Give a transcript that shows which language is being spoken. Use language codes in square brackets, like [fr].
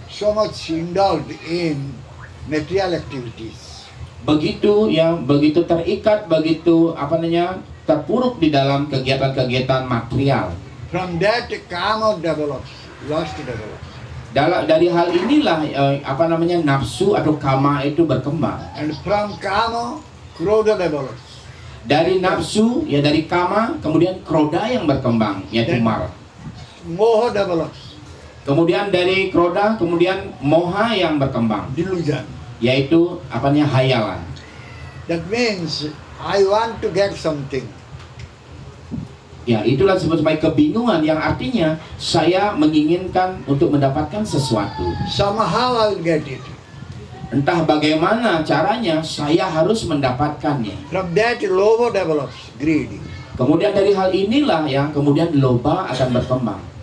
[en] So much indulged in material activities. [id] Begitu terikat, begitu terpuruk di dalam kegiatan-kegiatan material. [en] From that kama develops, lust develops. [id] Dari hal inilah nafsu atau kama itu berkembang. [en] And from kama, krodha develops. [id] Dari nafsu ya, dari kama kemudian kroda yang berkembang, yaitu marah. [en] Moha develops. [id] Kemudian dari kroda kemudian moha yang berkembang, [en] Delusion. [id] yaitu hayalan. [en] That means I want to get something. [id] Ya, itulah sebagai kebingungan yang artinya saya menginginkan untuk mendapatkan sesuatu. [en] Somehow I will get it. [id] Entah bagaimana caranya saya harus mendapatkannya. [en] From that lobha develops, greed. [id] Kemudian dari hal inilah ya, kemudian loba akan berkembang.